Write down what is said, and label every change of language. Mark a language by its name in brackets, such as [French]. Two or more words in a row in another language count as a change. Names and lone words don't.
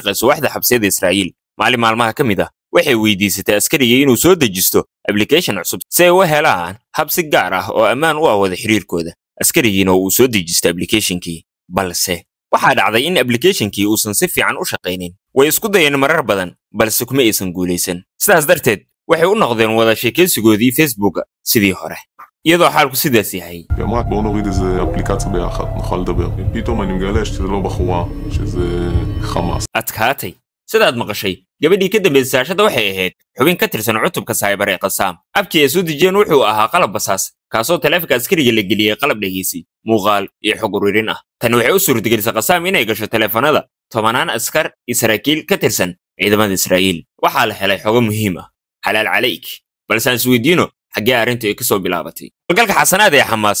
[Somali] shaqeyso waxda xabsiyada Israa'iil maalin maalmaha ka mid ah waxay weydiisatay askariga inuu soo dejisto application cusub si ay u helaan habsi gaar ah oo ammaan u ah wada xiriirkooda askarigiina uu soo dejistay applicationkii balse waxa dhacday in applicationkii uusan si fiican u shaqeynin way isku dayeen marar badan balse kuma aysan guuleysan sidaas darteed waxay u noqdeen wada sheekaysigoodii Facebook sidii hore iyadoo xaalku sidaas yahay [Hebrew] אמרה בואו נוריד איזה אפליקציה ביחד נוכל לדבר פתאום אני מגלה שזה לא בחורה שזה חמאס [Somali] adkaatay sidaad maqashay gabadhii ka dambeysay saashada waxay ahayd xubin ka tirsan cutubka cyber ee qasaam abkii ay soo dejiyeen wuxuu ahaa qalab basaas kaasoo taleefanka askariga la geliyay qalab dhageysi muuqaal iyo xog ururin ah tan waxay u suurtagelisay qasaam inay gasho taleefanada tobanaan askar Israa'iil ka tirsan ciidamada Israa'iil waxa la helay xogo muhiim ah xalaal calayk balse aan isweydiino xagee arrintu ay ka soo bilaabatay galka xasanaad ee Xamaas